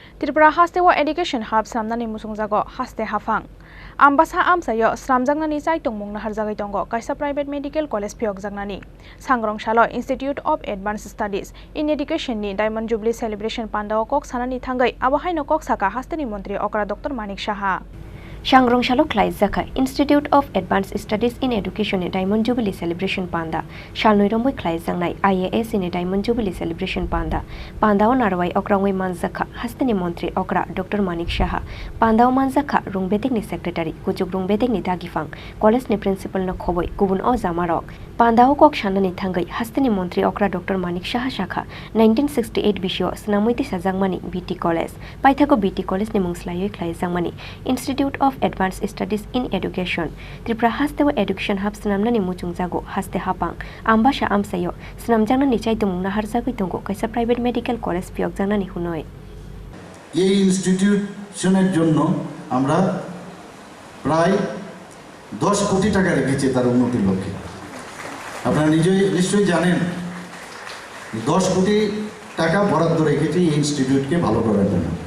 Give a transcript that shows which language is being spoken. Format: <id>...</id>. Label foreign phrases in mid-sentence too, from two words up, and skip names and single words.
<trp>Tripura Hasteo</trp> <en>Education Hub</en> <trp>Swnamnani Mwchungjago Haste Haphang Ambasa Amsayo Swnamnani Saitung Mungna Harjagai Tongo Kaisa</trp> <en>Private Medical College</en> <trp>Piok Jagnani Sangrong Shalo Institute of Advanced Studies in Education ni Diamond Jubilee Celebration Pandao Kok Sanani Thangai Abahaino Kok Saka Hasteni Montri Okra Dr.Manik Saha Sangrong Shalo Klai Zaka Institute of Advanced Studies in Education</trp> <en>Diamond Jubilee Celebration</en> <trp>Panda Shalnoiromoi Klai Zangnai IAS</trp> <en>in Diamond Jubilee Celebration</en> <trp>Panda Pandao Narwai Okrangwai Manzaka Hasteni Montri Okra Dr.Manik Saha Pandao Manzaka Rungbetek ni Secretary Kujuk Rungbetek ni Dagifang College ni Principal no Khoboi Kubun O Zamarok Pandao Kok Shanani Thangai Hasteni Montri Okra Dr.Manik Saha Shakha 1968 Bisho Snamuiti Sajangmani BT College Paithago BT College ni Mungslai Klai Zangmani Institute of Advanced Studies in Education Tripura Hasteo</trp> <en>Education Hub</en> <trp>Swnamnani Mwchungjago Haste Haphang Ambasha Amsayo Swnamjanani Chaitung Naharjagoi Tongo Kaisa</trp> <en>Private Medical College</en> <trp>Piok Janani Hunoi</trp> <bn>এই ইনস্টিটিউশনের জন্য আমরা প্রায় 10 কোটি টাকা রেখেছি তার উন্নতির লক্ষ্যে আপনারা নিশ্চয়ই জানেন 10 কোটি টাকা বরাদ্দ রেখেছি এই ইনস্টিটিউটকে ভালো করার জন্য</bn>